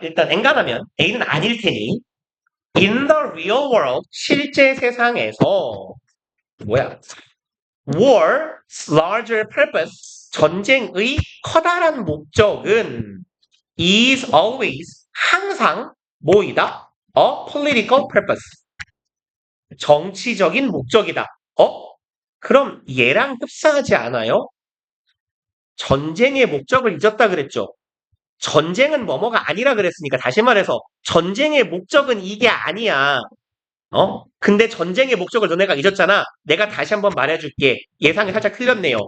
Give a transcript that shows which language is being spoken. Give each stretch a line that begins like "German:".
Korean: 일단 엔간하면 A는 아닐 테니
English: in the real world,
Korean: 실제 세상에서
English: war's larger purpose,
Korean: 전쟁의 커다란 목적은
English: is always,
Korean: 항상 뭐이다?
English: A political purpose,
Korean: 정치적인 목적이다. 그럼 얘랑 흡사하지 않아요? 전쟁의 목적을 잊었다 그랬죠. 전쟁은 뭐뭐가 아니라 그랬으니까 다시 말해서 전쟁의 목적은 이게 아니야. 근데 전쟁의 목적을 너네가 잊었잖아. 내가 다시 한번 말해줄게. 예상이 살짝 틀렸네요.